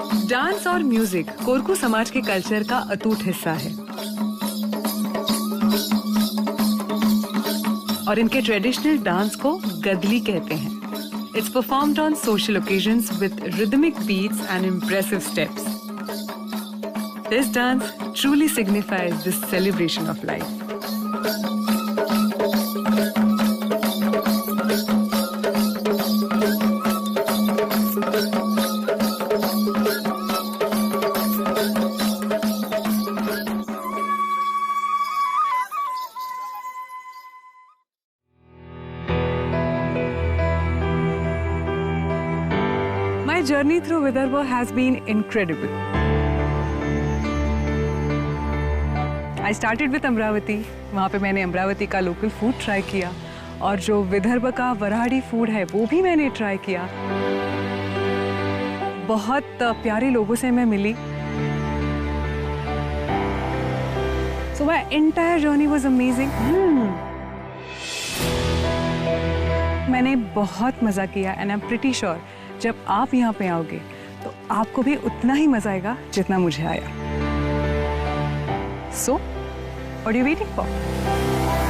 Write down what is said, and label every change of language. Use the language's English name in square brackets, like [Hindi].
[Hindi] Dance और music Korku समाज के कल्चर का अटूट हिस्सा है और इनके ट्रेडिशनल डांस को गदली कहते हैं। [English] It's performed on social occasions with rhythmic beats and impressive steps. This dance truly signifies this celebration of life. My journey through Vidarbha has been incredible. I started with Amravati. [Hindi] वहाँ पे मैंने अमरावती का local food try किया और जो विदर्भ का Varhadi food है वो भी मैंने ट्राई किया। बहुत प्यारे लोगों से मैं मिली। [English] So my entire journey was amazing. [Hindi] मैंने बहुत मज़ा किया [English] and I'm pretty sure [Hindi] जब आप यहाँ पे आओगे तो आपको भी उतना ही मजा आएगा जितना मुझे आया। [English] So, what are you waiting for?